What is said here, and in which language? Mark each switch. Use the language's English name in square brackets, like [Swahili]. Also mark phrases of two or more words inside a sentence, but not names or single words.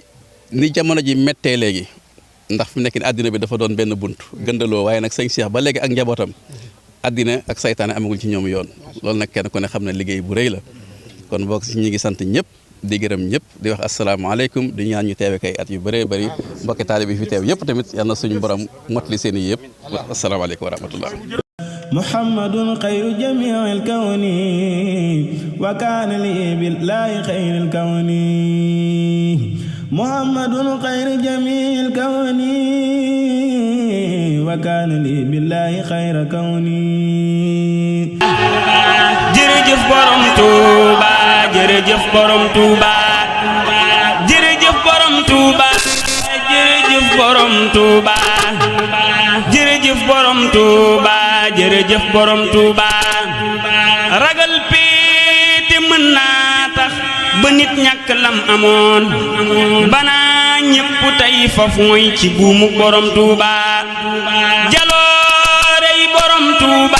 [Wolof] ni jamono ji méttee léegi ndax fi mu nekk ni àddina bi dafa doon benn bunt gëndaloo waaye nag sëñ Cheikh ba léegi ak njabootam àddina ak saytaane amagul ci ñoom yoon loolu nag kenn ku ne xam ne liggéey bu rëy la kon boog si ñi ngi sant ñëpp di gërëm ñëpp di wax asalaamaaleykum di ñaan ñu teewe kay at yu bëree bëri mbokki taalibe bi fi teew yëpp tamit yal na suñu borom motali seen i yëpp [Arabic] السلام عليكم ورحمة الله محمد خير جميع الكون وكان لي بالله خير الكون محمد خير جميع الكون وكان لي بالله خير كون [Wolof] jërëjëf borom Touba jërëjëf borom Touba jërëjëf borom Touba jërëjëf borom Touba jërëjëf borom Touba jërëjëf borom Touba ragal péete mën naa tax ba nit ñàkk lam amoon banaa ñépp tey faf mooy ci buumu borom Touba jaloorey borom Touba